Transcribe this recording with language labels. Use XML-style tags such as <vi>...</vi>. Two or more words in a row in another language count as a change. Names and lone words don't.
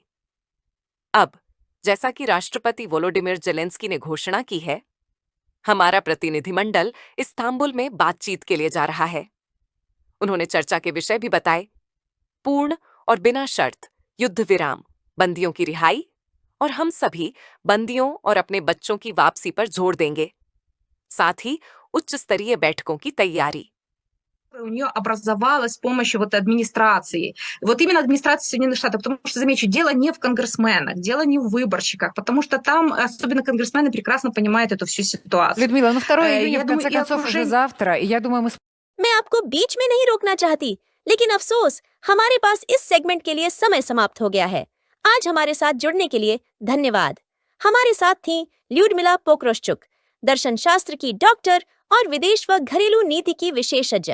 <hi>अब जैसा कि राष्ट्रपति वोलोडिमिर जेलेंस्की ने घोषणा की है, हमारा प्रतिनिधिमंडल इस्तांबुल में बातचीत के लिए जा रहा है। उन्होंने चर्चा के विषय भी बताए, पूर्ण और बिना शर्त युद्ध विराम, बंदियों की रिहाई, और हम सभी बंदियों और अपने बच्चों की वापसी पर जोर देंगे। साथ ही उच्च स्तरीय बैठकों की तैयारी।</hi> <ru>У нее образовалась с помощью администрации. Вот именно администрации Соединенных Штатов, потому что, замечу, дело не в конгрессменах, дело не в выборщиках, потому что там, особенно конгрессмены, прекрасно понимают эту всю ситуацию. Людмила, 2 июня, Я в конце думаю, и концов, уже окружение- завтра, и я думаю, мы</ru> <hi>मैं आपको बीच में नहीं रोकना चाहती, लेकिन अफसोस हमारे पास इस सेगमेंट के लिए समय समाप्त हो गया है। आज हमारे साथ जुड़ने के लिए धन्यवाद। हमारे साथ थी ल्यूडमिला पोक्रोश्चुक, दर्शन शास्त्र की डॉक्टर और विदेश व घरेलू नीति की विशेषज्ञ।</hi>